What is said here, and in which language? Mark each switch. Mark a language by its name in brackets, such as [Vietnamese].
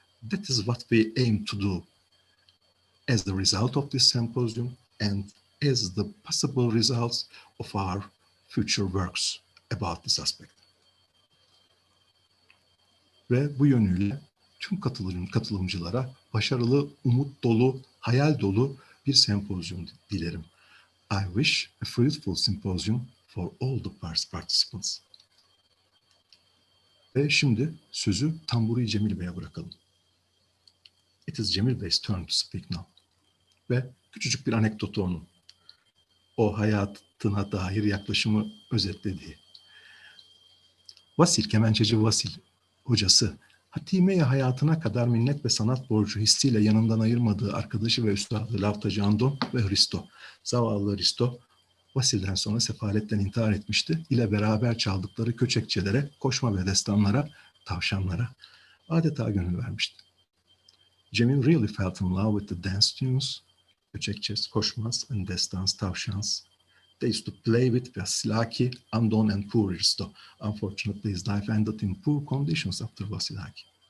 [English] That is what we aim to do as the result of this symposium and as the possible results of our future works about this aspect. [Turkish] Ve bu yönüyle tüm katılımcılara başarılı, umut dolu, hayal dolu bir sempozyum dilerim. [English] I wish a fruitful symposium for all the participants. [Turkish] Ve şimdi sözü Tanburi Cemil Bey'e bırakalım. [English] It is Cemil Bey's turn to speak now. [Turkish] Ve küçücük bir anekdotu onun. O hayatına dair yaklaşımı özetlediği. Vasil, kemençeci Vasil hocası, hatime-i hayatına kadar minnet ve sanat borcu hissiyle yanından ayırmadığı arkadaşı ve üstadı Lavtacı Andon ve Hristo. Zavallı Hristo, Vasil'den sonra sefaletten intihar etmişti. İle beraber çaldıkları köçekçelere, koşma ve destanlara, tavşanlara adeta gönül vermişti. [English] Cemil really felt in love with the dance tunes, köçekçes, koşmaz, and destans, tavşans. They used to play with Vasilaki, Andon, and poor Hristo. Unfortunately, his life ended in poor conditions after Vasilaki.